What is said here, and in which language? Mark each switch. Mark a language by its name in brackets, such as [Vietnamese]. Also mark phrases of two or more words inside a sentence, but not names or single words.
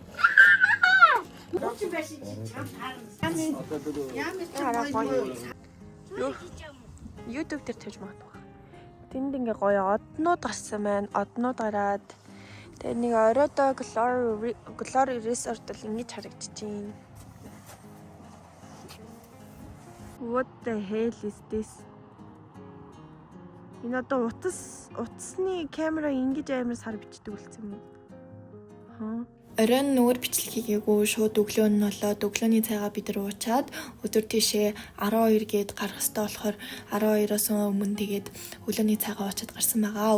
[Mongolian] YouTube дээр тавьж магадгүй. Тэнд ингээ гоё однууд гарсан байна. Однууд гараад тэгээ нэг оройдоо Glory Resort л ингэж харагдчихээн. [English] What the hell is this? [Mongolian] Энэ одоо утасны камера ингэж амар сар бичдэг үлдсэн юм. Оройн нүүр бичлэг хийгээгүй шууд өглөө нь болоод өглөөний цайгаа бид нар уучаад өдөр тийшээ 12 гээд гарах ёстой болохоор 12-оос өмнө тэгээд өглөөний цайгаа уучаад гарсан байгаа.